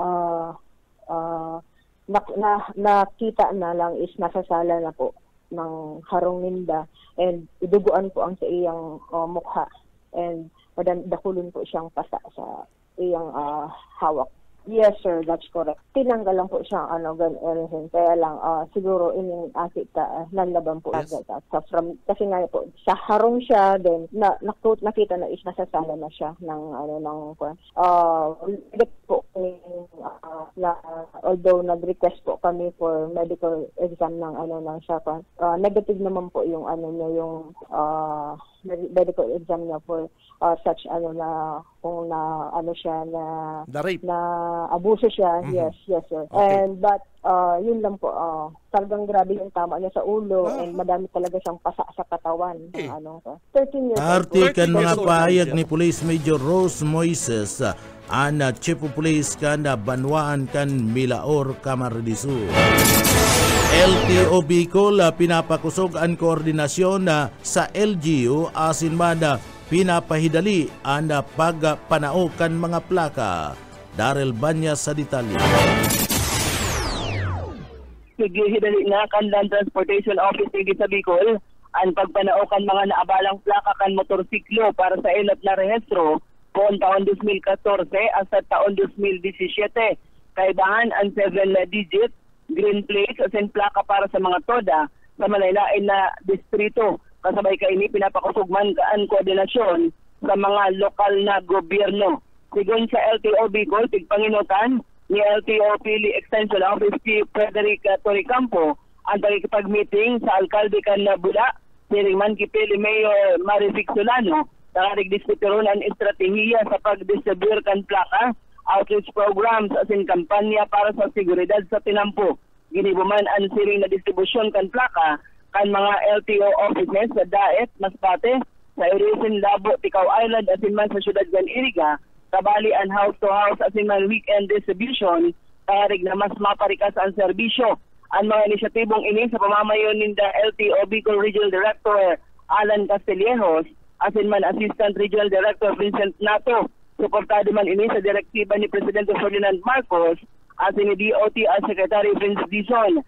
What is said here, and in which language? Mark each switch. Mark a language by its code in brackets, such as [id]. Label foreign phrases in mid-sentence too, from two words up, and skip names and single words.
[bik] nakita na lang is nasa sala na po ng Harangninda and iduguan po ang sa iyang mukha and dakulon po siyang pasa sa iyang hawak. [en] Yes sir, that's correct. [tl] Tinanggal lang po siyang ganun. Kaya lang siguro ining Aki nanlaban po agad. Kasi nga po sa harong siya, then nakita na is nasasala na siya ng po although nag-request po kami for [en] medical exam [tl] ng siya negative naman po yung yung [en] medical exam [tl] niya for such na kung siya na abuso siya. [en] Yes sir. Okay. [tl] And but yun lang po, talagang grabe yung tama niya sa ulo and madami talaga siyang pasa sa katawan. [en] 13 years old. [bik] Artikan mga pahayag ni Police Major Rose Moises ana Chief of Police kan Banwaan kan Milaor, Camarines Sur. LTO Bicol pinapakusog ang koordinasyon sa LGU asin man pinapahidali ang pagpanao kan mga plaka. Daryl Banyas sa detalye. Naghihidali na kan Land Transportation Office ng sa Bicol ang pagpanao kan mga naabalang plaka kan motorsiklo para sa elot na rehistro poon taon 2014 hasta taon 2017. Kaibahan ang 7-digit [en] green plate [bik] as in plaka para sa mga toda sa malaylain na distrito. Kasabay kaini pinapakusugman ang koordinasyon sa mga lokal na gobyerno. Sigon sa LTO Bicol, tigpanginutan ni LTO Pili Extension Office Chief Frederick Toricampo ang pagkipag-meeting sa alkalde kan Bula, siringman kipili Mayor Marivic Solano, nakarig-diskutiron ang estratehiya sa pag-distribute kan plaka, [en] outreach programs [bik] as in kampanya para sa seguridad sa tinampo. Ginibuman ang siring na distribusyon kan plaka kan mga LTO offices sa Daet, Masbate, sa Irisin, Labo, Tikaw Island, as in man sa syudad kan Iriga, kabali ang house-to-house as in man [en] weekend distribution, [bik] tarig na mas maparikas ang serbisyo. Ang mga inisyatibong ini sa pamamayon ni LTO Bicol Regional Director Alan Castillejos, as in man Assistant Regional Director Vincent Nato. Suportado man ini sa direktiba ni Presidente Ferdinand Marcos, as in ni DOT as Secretary Vince Dizon.